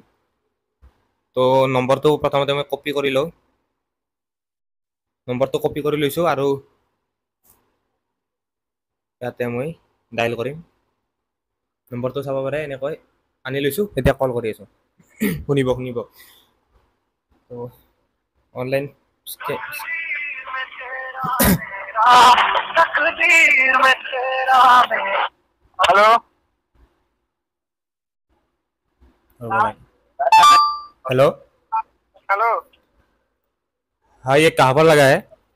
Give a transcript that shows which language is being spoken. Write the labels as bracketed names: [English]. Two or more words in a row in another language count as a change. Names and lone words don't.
[Assamese] তো নম্বৰটো প্ৰথমতে মই কপি কৰি লওঁ, নম্বৰটো কপি কৰি লৈছোঁ আৰু ইয়াতে মই ডাইল কৰিম। নম্বৰটো চাব পাৰে, এনেকৈ আনি লৈছোঁ, এতিয়া কল কৰি আছোঁ। শুনিব। তো অনলাইন [Hindi] हेलो हेलो, हेलो हाँ ये कहाँ पर लगा है?